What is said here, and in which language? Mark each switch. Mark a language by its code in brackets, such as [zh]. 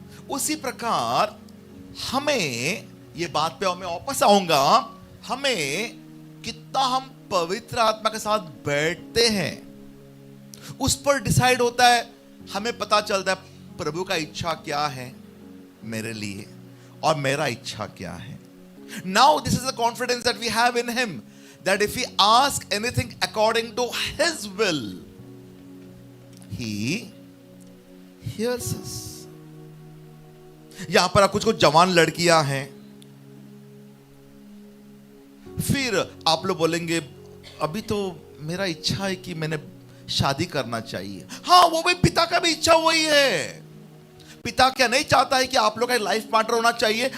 [hi] उसी प्रकार हमें, ये बात पे मैं वापस आऊंगा, हमें कितना हम पवित्र आत्मा के साथ बैठते हैं उस पर डिसाइड होता है। हमें पता चलता है प्रभु का इच्छा क्या है मेरे लिए और मेरा इच्छा क्या है। [en] Now this is the confidence that we have in him, that if we ask anything according to his will, he hears us. [hi] यहां पर कुछ जवान लड़कियां हैं, फिर आप लोग बोलेंगे अभी तो मेरा इच्छा है कि मैंने शादी करना चाहिए। हाँ, वो भी पिता का भी इच्छा वही है। पिता क्या नहीं चाहता है कि आप लोग का लाइफ पार्टनर होना चाहिए?